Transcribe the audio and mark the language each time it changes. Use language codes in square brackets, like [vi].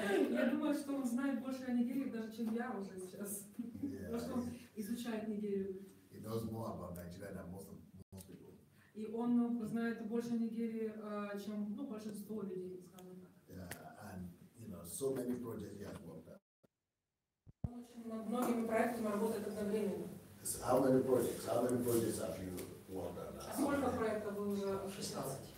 [ru] Я думаю, что он знает больше о Нигерии, даже чем я уже сейчас. Потому что он изучает Нигерию. [en] He knows more about Nigeria than most people. [ru] И он знает больше о Нигерии, чем большинство людей, скажем так. [en] Yeah, and so many projects he has worked on. [ru] Он очень над многими проектами работает одновременно. [en] How many projects have you worked on? [ru] Сколько проектов вы уже осуществляли?